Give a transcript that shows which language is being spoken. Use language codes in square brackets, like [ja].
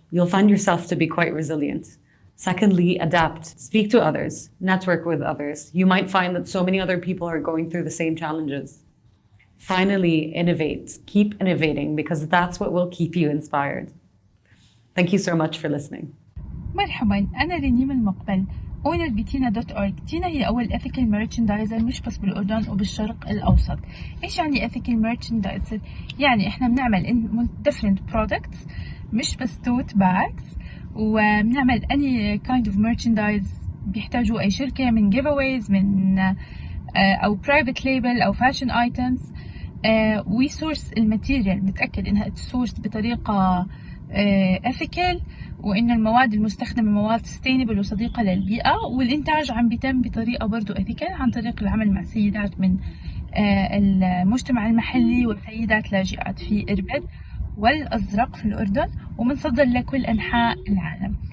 [en] You'll find yourself to be quite resilient. Secondly, adapt, speak to others, network with others. You might find that so many other people are going through the same challenges. Finally, innovate, keep innovating, because that's what will keep you inspired. Thank you so much for listening. [ar] مرحبا، أنا رنيم المقبل، owner بتينا.org. تينا هي أول ethical merchandiser مش بس بالأردن وبالشرق الأوسط. إيش يعني ethical merchandiser؟ يعني إحنا بنعمل different products، مش بس tote bags، وبنعمل [en] any kind of merchandise [ar] بيحتاجوا أي شركة، من giveaways، من أو private label أو fashion items. [en] we source [ar] الماتيريال، نتأكد إنها sourced بطريقة ethical، وإنه المواد المستخدمة مواد sustainable وصديقة للبيئة، والإنتاج عم بيتم بطريقة برضو ethical عن طريق العمل مع سيدات من المجتمع المحلي وسيدات لاجئات في إربد والأزرق في الأردن، ومنصدر لكل أنحاء العالم.